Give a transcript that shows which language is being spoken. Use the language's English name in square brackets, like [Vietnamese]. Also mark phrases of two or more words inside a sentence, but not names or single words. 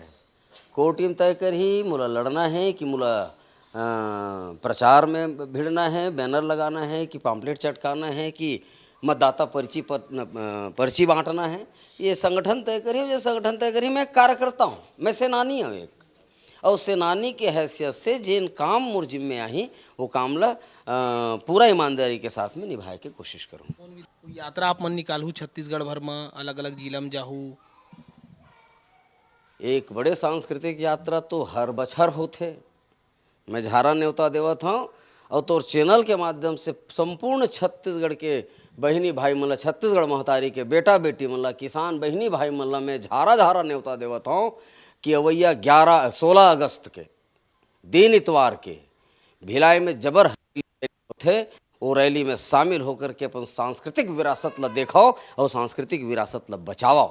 [Chhattisgarhi] कोर टीम तय कर ही मुला लड़ना है कि मुला प्रचार में भिड़ना है, बैनर लगाना है कि पम्पलेट चटकाना है कि मतदाता पर्ची बांटना है, ये संगठन तय करी। जो संगठन तय करी, मैं कार्यकर्ता हूँ, मैं सेनानी हूँ एक, और सेनानी के हैसियत से जिन काम मोर जिम्मे आई वो काम ला पूरा ईमानदारी के साथ में निभाए के कोशिश करूँ। यात्रा आप मन निकालू छत्तीसगढ़ भर में, अलग अलग जिला में जाहू? एक बड़े सांस्कृतिक यात्रा तो हर बछर होते। मैं झारा न्योता देवत हूँ और तोर चैनल के माध्यम से संपूर्ण छत्तीसगढ़ के बहनी भाई मन ला, छत्तीसगढ़ महतारी के बेटा बेटी मन ला, किसान बहनी भाई मन ला मैं झारा न्योता देवत हूँ कि अवैया 16 अगस्त के दिन इतवार के भिलाई में जबर होते, वो रैली में शामिल होकर के अपन सांस्कृतिक विरासत ला देखाओ और सांस्कृतिक विरासत ला बचाओ।